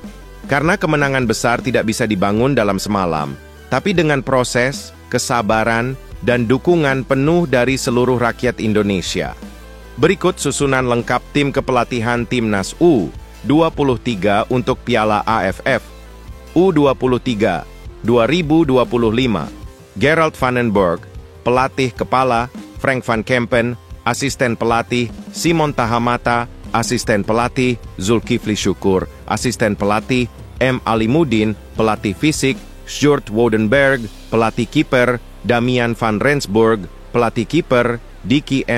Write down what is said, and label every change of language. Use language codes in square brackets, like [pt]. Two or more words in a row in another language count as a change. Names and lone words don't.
[id] Karena kemenangan besar tidak bisa dibangun dalam semalam, tapi dengan proses, kesabaran, dan dukungan penuh dari seluruh rakyat Indonesia. Berikut susunan lengkap tim kepelatihan Timnas U23 untuk Piala AFF U23 2025. Gerald van den Burg, pelatih kepala, Frank van Kempen, asisten pelatih, Simon Tahamata, asisten pelatih, Zulkifli Syukur, asisten pelatih, M. Alimuddin, pelatih fisik, Sjoerd Woudenberg, pelatih kiper, Damian van Rensburg, pelatih kiper, Diki M.